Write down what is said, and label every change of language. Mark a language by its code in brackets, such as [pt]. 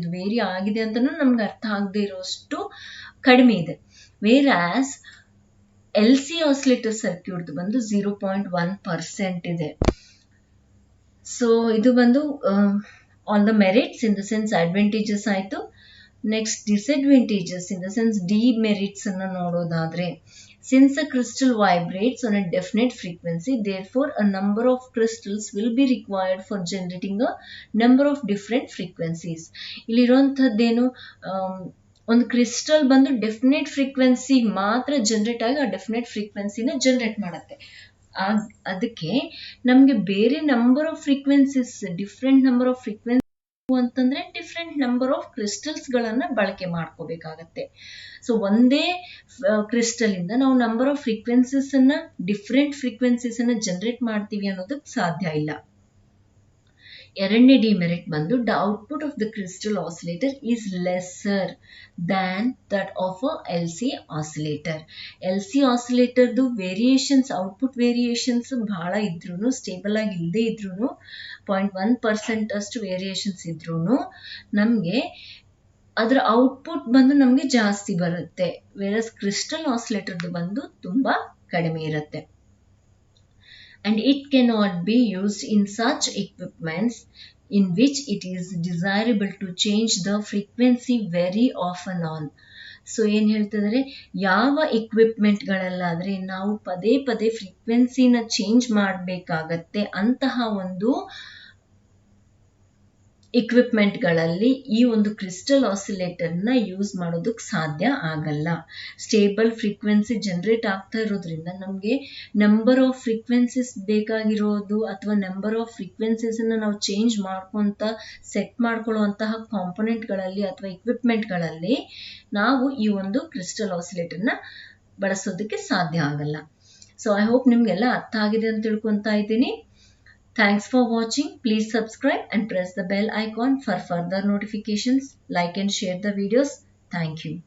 [kn] ಅದು ವೇರಿ ಆಗಿದೆ ಅಂತಾನು ನಮ್ಗೆ ಅರ್ಥ ಆಗದೆ ಇರೋಷ್ಟು ಕಡಿಮೆ ಇದೆ. Wear as LC oscillator circuit ಬಂದು 0.1% ಇದೆ. ಸೊ ಇದು ಬಂದು on the merits in the sense advantages ಆಯ್ತು. Next disadvantages in the sense demerits ಅನ್ನ ನೋಡೋದಾದ್ರೆ, [en] since a crystal vibrates on a definite frequency, therefore a number of crystals will be required for generating a number of different frequencies. [kn] ಇಲ್ಲಿರುವಂತದ್ದೇನು, ಒಂದು crystal ಬಂದು definite frequency ಮಾತ್ರ generate ಆಗಿ ಆ definite ಫ್ರೀಕ್ವೆನ್ಸಿನ generate ಮಾಡುತ್ತೆ. ಅದಕ್ಕೆ ನಮ್ಗೆ ಬೇರೆ number of frequencies, different number off frequency ಅಂತಂದ್ರೆ ಡಿಫ್ರೆಂಟ್ ನಂಬರ್ ಆಫ್ ಕ್ರಿಸ್ಟಲ್ಸ್ ಗಳನ್ನ ಬಳಕೆ ಮಾಡ್ಕೋಬೇಕಾಗತ್ತೆ. ಸೊ ಒಂದೇ ಕ್ರಿಸ್ಟಲ್ ಇಂದ ನಾವು ನಂಬರ್ ಆಫ್ ಫ್ರೀಕ್ವೆನ್ಸೀಸ್ ಅನ್ನ, ಡಿಫ್ರೆಂಟ್ ಫ್ರೀಕ್ವೆನ್ಸೀಸ್ ಅನ್ನ ಜನರೇಟ್ ಮಾಡ್ತೀವಿ ಅನ್ನೋದಕ್ಕೆ ಸಾಧ್ಯ ಇಲ್ಲ. ಎರಡನೇ ಡಿಮೆರಿಟ್ ಬಂದು, [en] The output of the crystal oscillator is lesser than that of a LC oscillator. [kn] LC ಆಸಿಲೇಟರ್ದು variations, output variations ಬಹಳ ಇದ್ರೂ, ಸ್ಟೇಬಲ್ ಆಗಿ ಇಲ್ಲದೆ ಇದ್ರೂ, 0.1% ಅಷ್ಟು ವೇರಿಯೇಷನ್ಸ್ ಇದ್ರೂ ನಮ್ಗೆ ಅದರ ಔಟ್ಪುಟ್ ಬಂದು ನಮ್ಗೆ ಜಾಸ್ತಿ ಬರುತ್ತೆ. ವೇರಸ್ ಕ್ರಿಸ್ಟಲ್ ಆಸಿಲೇಟರ್ದು ಬಂದು ತುಂಬಾ ಕಡಿಮೆ ಇರುತ್ತೆ. [en] And it cannot be used in such equipments in which it is desirable to change the frequency very often on. [kn] So ಏನ್ ಹೇಳ್ತಿದ್ರೆ, ಯಾವ ಇಕ್ವಿಪ್ಮೆಂಟ್ಗಳಲ್ಲಾದ್ರೆ ನಾವು ಪದೇ ಪದೇ ಫ್ರೀಕ್ವೆನ್ಸಿನ ಚೇಂಜ್ ಮಾಡಬೇಕಾಗತ್ತೆ ಅಂತಹ ಒಂದು ಇಕ್ವಿಪ್ಮೆಂಟ್ಗಳಲ್ಲಿ ಈ ಒಂದು ಕ್ರಿಸ್ಟಲ್ ಆಸಿಲೇಟರ್ನ ಯೂಸ್ ಮಾಡೋದಕ್ಕೆ ಸಾಧ್ಯ ಆಗಲ್ಲ. ಸ್ಟೇಬಲ್ ಫ್ರೀಕ್ವೆನ್ಸಿ ಜನರೇಟ್ ಆಗ್ತಾ ಇರೋದ್ರಿಂದ ನಮಗೆ ನಂಬರ್ ಆಫ್ ಫ್ರೀಕ್ವೆನ್ಸೀಸ್ ಬೇಕಾಗಿರೋದು ಅಥವಾ ನಂಬರ್ ಆಫ್ ಫ್ರೀಕ್ವೆನ್ಸೀಸನ್ನು ನಾವು ಚೇಂಜ್ ಮಾಡ್ಕೊತ ಸೆಟ್ ಮಾಡ್ಕೊಳ್ಳುವಂತಹ ಕಾಂಪೊನೆಂಟ್ಗಳಲ್ಲಿ ಅಥವಾ ಇಕ್ವಿಪ್ಮೆಂಟ್ಗಳಲ್ಲಿ ನಾವು ಈ ಒಂದು ಕ್ರಿಸ್ಟಲ್ ಆಸಿಲೇಟರ್ನ ಬಳಸೋದಕ್ಕೆ ಸಾಧ್ಯ ಆಗಲ್ಲ. [en] so I hope [kn] ನಿಮಗೆಲ್ಲ ಅರ್ಥ ಆಗಿದೆ ಅಂತ ತಿಳ್ಕೊತಾ ಇದ್ದೀನಿ. [en] Thanks for watching. Please subscribe and press the bell icon for further notifications. Like and share the videos. Thank you.